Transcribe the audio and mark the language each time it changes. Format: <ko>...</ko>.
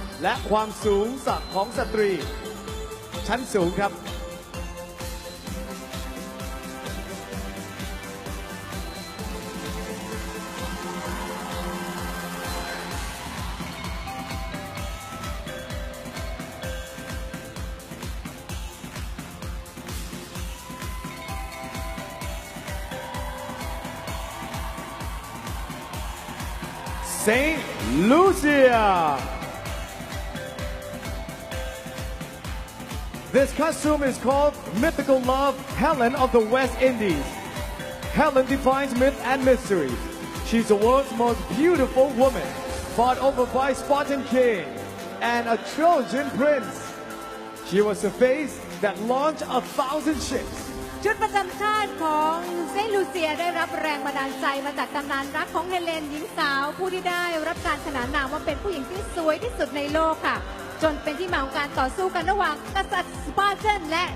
<th>และความสูงสักของสตรีชั้นสูงครับ Saint Lucia.</th> <en>This costume is called Mythical Love, Helen of the West Indies. Helen defines myth and mystery. She's the world's most beautiful woman, fought over by Spartan king and a Trojan prince. She was the face that launched 1,000 ships.</en> <th>ชุดประจำชาติของเซนต์ลูเซียได้รับแรงบันดาลใจมาจากตำนานรักของเฮเลนหญิงสาวผู้ที่ได้รับการขนานนามว่าเป็นผู้หญิงที่สวยที่สุดในโลกค่ะ จนเป็นที่มาของการต่อสู้กันระหว่างกษัตริย์สปาร์ตันและ</th>